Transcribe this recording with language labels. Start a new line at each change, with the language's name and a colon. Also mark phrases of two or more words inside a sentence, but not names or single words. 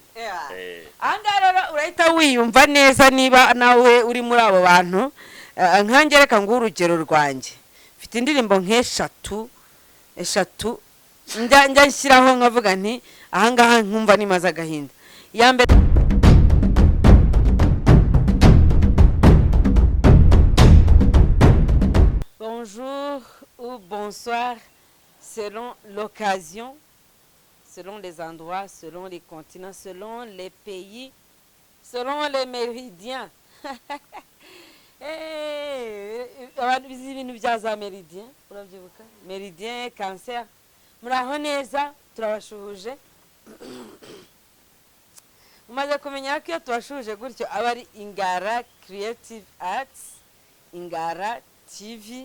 Kinyarwanda: anga rero urahita wiyumva neza niba nawe uri muri abo bantu nkange reka ngo urugero rwanjye mfite indirimbo nk'eshatu njya nshyiraho nkavuga nti ahangaha nkumva nimaze agahinda iya mbere
French: bonjour ou bonsoir selon l'occasion, selon les endroits, selon les continents, selon les pays, selon les méridiens.
Kinyarwanda: Abantu bizi ibintu bya za méridien, urabyibuka?
French: Méridien, cancer.
Kinyarwanda: Muraho neza, turabashuhuje. Umaze kumenya ko iyo tubashuhuje gutyo aba ari Ingara Creative Arts, Ingara TV.